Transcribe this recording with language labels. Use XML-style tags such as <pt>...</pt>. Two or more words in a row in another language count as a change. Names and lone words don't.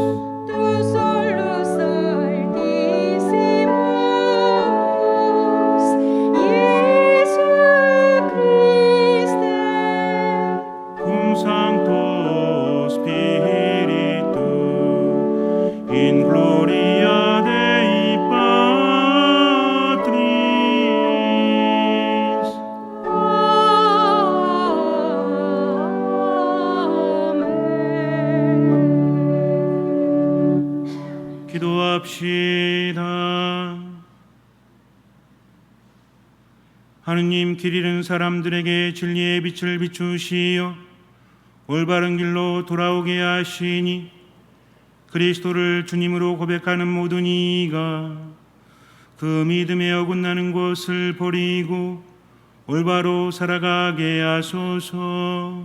<la>tu solus altissimus Iesu Christe cum Sancto Spiritu, in gloria Dei Patris.</la> <ko>아멘. 기도합시다. 하느님, 길 잃은 사람들에게 진리의 빛을 비추시어 올바른 길로 돌아오게 하시니 그리스도를 주님으로 고백하는 모든 이가 그 믿음에 어긋나는 것을 버리고 올바로 살아가게 하소서.</ko>